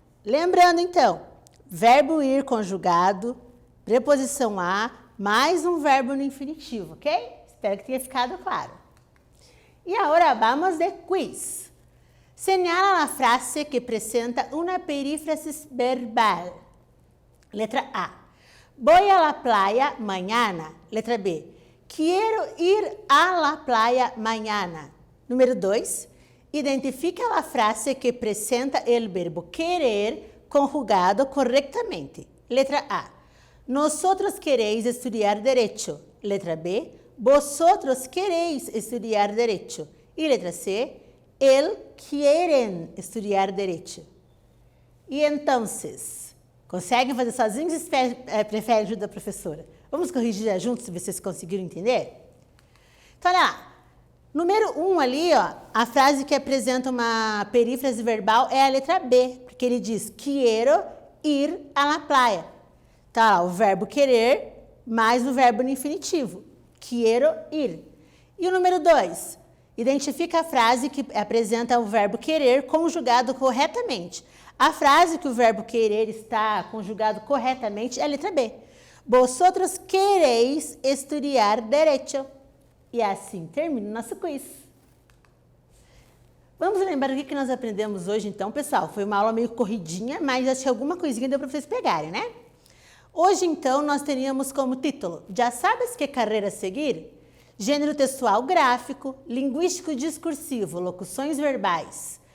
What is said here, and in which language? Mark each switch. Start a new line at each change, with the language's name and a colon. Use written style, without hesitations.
Portuguese: Lembrando, então, verbo ir conjugado, preposição a, mais um verbo no infinitivo, ok? Espero que tenha ficado claro. E agora vamos de quiz. Señala a frase que apresenta uma perífrase verbal. Letra A.
Spanish: Voy a la playa mañana.
Portuguese: Letra B.
Spanish: Quiero ir a la playa mañana.
Portuguese: Número 2. Identifica a frase que apresenta o verbo querer conjugado corretamente.
Spanish: Letra A. Nosotros queréis estudiar derecho.
Portuguese: Letra B.
Spanish: Vosotros queréis estudiar derecho.
Portuguese: E letra C.
Spanish: El quieren estudiar derecho.
Portuguese: E então, conseguem fazer sozinhos ou preferem ajuda da professora? Vamos corrigir juntos, se vocês conseguiram entender? Então, olha lá. Número 1 ali, ó, a frase que apresenta uma perífrase verbal é a letra B, porque ele diz,
Spanish: quiero ir a la playa.
Portuguese: Tá, o verbo querer mais o verbo no infinitivo. Quiero ir. E o número 2, identifica a frase que apresenta o verbo querer conjugado corretamente. A frase que o verbo querer está conjugado corretamente é a letra B.
Spanish: Vosotros queréis estudiar derecho.
Portuguese: E assim termina o nosso quiz. Vamos lembrar o que nós aprendemos hoje, então, pessoal. Foi uma aula meio corridinha, mas acho que alguma coisinha deu para vocês pegarem, né? Hoje, então, nós teríamos como título, já sabes que carreira seguir? Gênero textual gráfico, linguístico discursivo, locuções verbais.